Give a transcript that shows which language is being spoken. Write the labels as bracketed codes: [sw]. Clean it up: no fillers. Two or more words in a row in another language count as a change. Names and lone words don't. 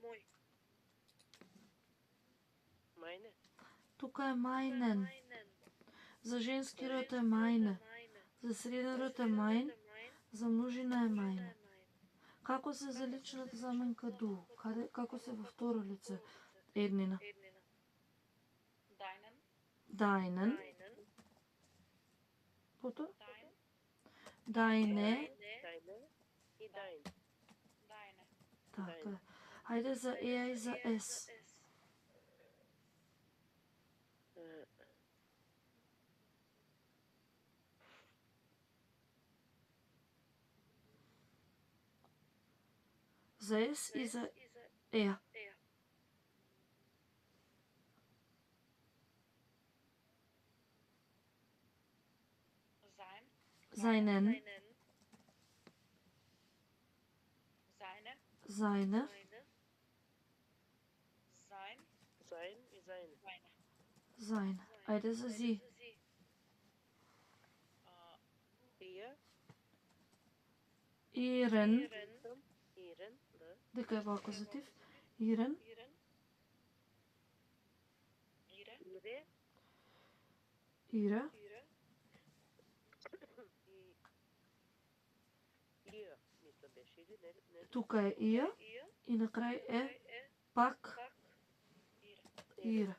[de] meine. [mk] Тука е мајнен. За женски род е мајне. За среден род е мајн. За множина е мајне. Како се за личната заменка ду? Како се во второ лице? Еднина. [de] Deinen. Deinen. Пото? Deine. Deine и dein. Deine. [mk] Така. Ајде за еа и за ес. За ес и за еа. [de] Sein. Seinen. Seine. Seine. Sein. Sein и seine. Seine. Sein. [mk] Ајде за зи. [de] Ihr, Ирен. ihren, [mk] да. Дека е во акузатив. Ирен. [de] Ihren. Ира. [mk] И Ија, мисля беше, или не? Тука е Ија и на крај е пак Ира.